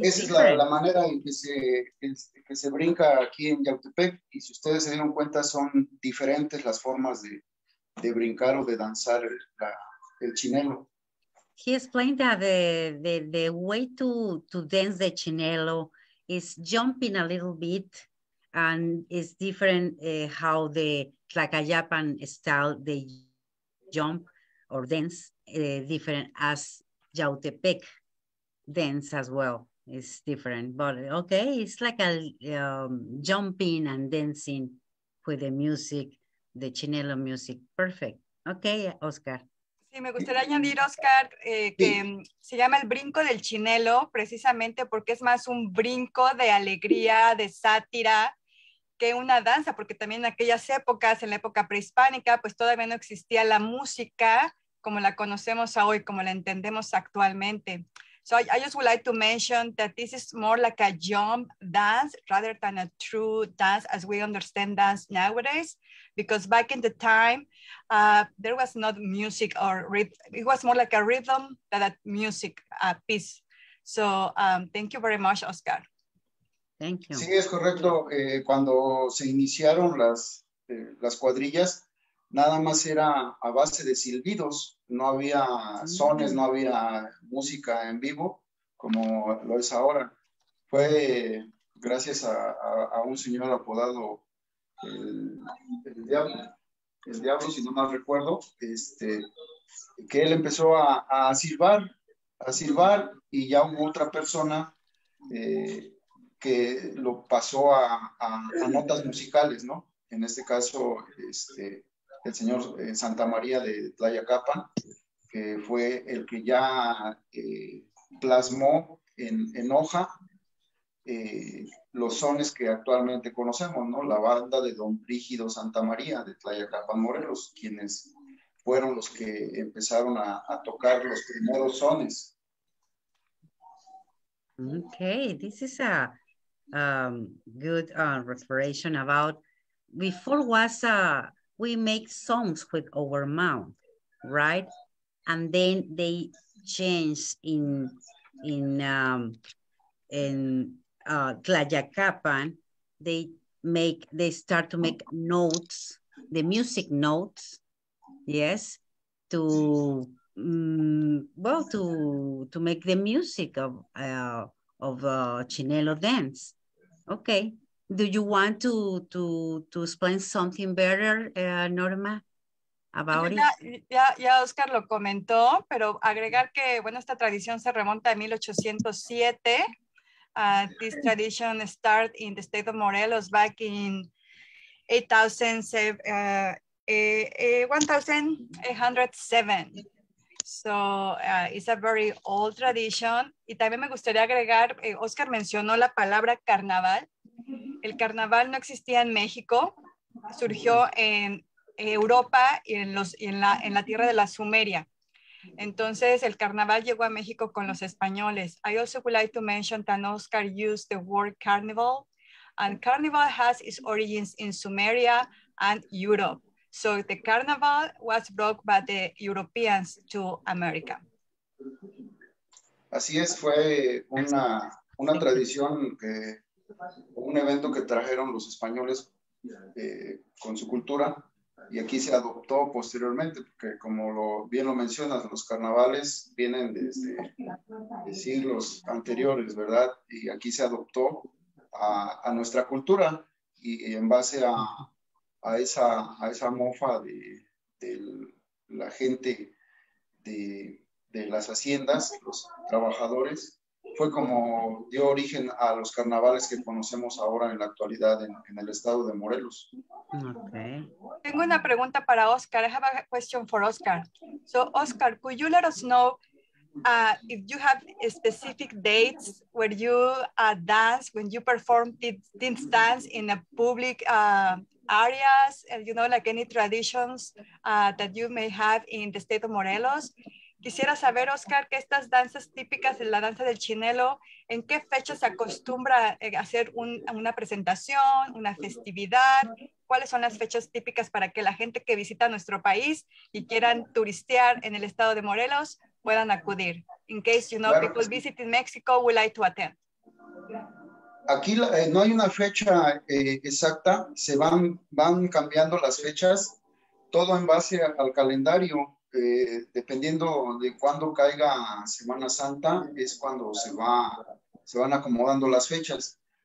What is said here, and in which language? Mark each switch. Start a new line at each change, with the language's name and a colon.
Spanish: Esa es la manera en que se brinca aquí en Yautepec, y si ustedes se dieron cuenta son diferentes las formas de brincar o de danzar el chinelo.
English: He explained that the way to dance the chinelo is jumping a little bit, and it's different how the Tlacayapan style they jump or dance different as Yautepec dance as well. It's different, but okay, it's like a jumping and dancing with the music, the chinelo music. Perfect. Okay, Oscar.
Spanish: Sí, me gustaría añadir, Oscar, que se llama el brinco del chinelo, precisamente porque es más un brinco de alegría, de sátira, que una danza, porque también en aquellas épocas, en la época prehispánica, pues todavía no existía la música como la conocemos hoy, como la entendemos actualmente.
English: So I just would like to mention that this is more like a jump dance rather than a true dance as we understand dance nowadays, because back in the time, there was not music or rhythm. It was more like a rhythm than a music piece. So thank you very much, Oscar. Thank you.
Spanish: Sí, es correcto. Cuando se iniciaron las cuadrillas, nada más era a base de silbidos. No había sones, no había música en vivo como lo es ahora. Fue gracias a un señor apodado el Diablo, si no mal recuerdo, que él empezó a silbar, y ya hubo otra persona que lo pasó a notas musicales, ¿no? En este caso, el señor Santa María de Tlayacapan, que fue el que ya plasmó en hoja los sones que actualmente conocemos, ¿no? La banda de Don Brígido Santa María de Tlayacapan, Morelos, quienes fueron los que empezaron a tocar los primeros sones.
English: Okay, this is a good referration about, before was we make songs with our mouth, right? And then they change in Tlayacapan, they start to make notes, the music notes, yes, to well, to make the music of chinelo dance. Okay. Do you want to explain something better, Norma, about it?
Spanish: Ya Oscar lo comentó, pero agregar que, bueno, esta tradición se remonta a 1807.
English: This tradition started in the state of Morelos back in 1807. So it's a very old tradition.
Spanish: Y también me gustaría agregar, Oscar mencionó la palabra carnaval. El carnaval no existía en México, surgió en Europa y en la tierra de la Sumeria. Entonces, el carnaval llegó a México con los españoles.
English: I also would like to mention that Oscar used the word carnival, and carnival has its origins in Sumeria and Europe. So the carnival was brought by the Europeans to America.
Spanish: Así es, fue una tradición, un evento que trajeron los españoles con su cultura, y aquí se adoptó posteriormente, porque como bien lo mencionas, los carnavales vienen desde siglos anteriores, ¿verdad? Y aquí se adoptó a nuestra cultura, y en base a esa mofa de la gente de las haciendas, los trabajadores, fue como dio origen a los carnavales que conocemos ahora en la actualidad en el estado de Morelos.
English: Okay.
Spanish: Tengo una pregunta para Oscar.
English: I have a question for Oscar. So, Oscar, could you let us know if you have specific dates where you dance, when you perform this dance in a public areas, you know, like any traditions that you may have in the state of Morelos?
Spanish: Quisiera saber, Oscar, que estas danzas típicas de la danza del chinelo, ¿en qué fecha se acostumbra a hacer una presentación, una festividad? ¿Cuáles son las fechas típicas para que la gente que visita nuestro país y quieran turistear en el estado de Morelos puedan acudir?
English: In case, you know,
Spanish: Claro,
English: people visiting Mexico would like to attend.
Spanish: Aquí no hay una fecha exacta, se van cambiando las fechas, todo en base al calendario. Dependiendo de cuándo caiga Semana Santa, es cuando se van acomodando las fechas.